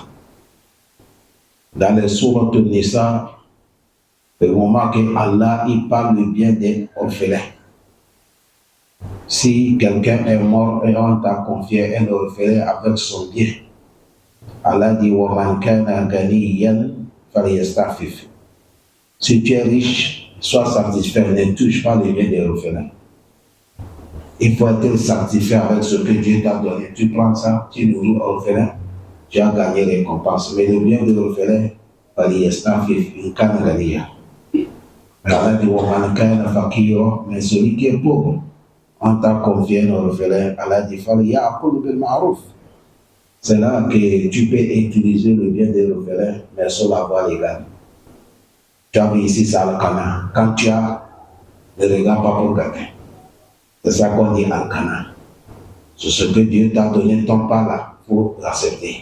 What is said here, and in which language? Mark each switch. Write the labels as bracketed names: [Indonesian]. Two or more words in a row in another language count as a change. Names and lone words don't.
[French] Dans les sourates Nisa, le moment que Allah il parle bien des orphelins. Si quelqu'un est mort et on t'a confié un orphelin avec son bien, Allah dit [Arabic] ومن كان غنيا فليستعفف. [French] Si tu es riche, sois satisfait, ne touche pas les biens des orphelins. Il faut être satisfait avec ce que Dieu t'a donné. Tu prends ça, tu nourris l'orphelin, tu as gagné les récompenses. Mais le bien de l'orphelin, [Arabic] فليستعفف إن كان غنيا. Allah dit ومن كان فقيرا, [French] mais celui qui est pauvre, on t'a confié un orphelin, Allah dit [Arabic] فليأكل بالمعروف. [French] C'est là que tu peux utiliser le bien de l'orphelin, mais sur la voie légale. Tu as vu ici ça al-qana. Quand tu as, ne regarde pas pour quelqu'un. C'est ça qu'on dit al-qana. C'est ce que Dieu t'a donné ton part là, il faut l'accepter.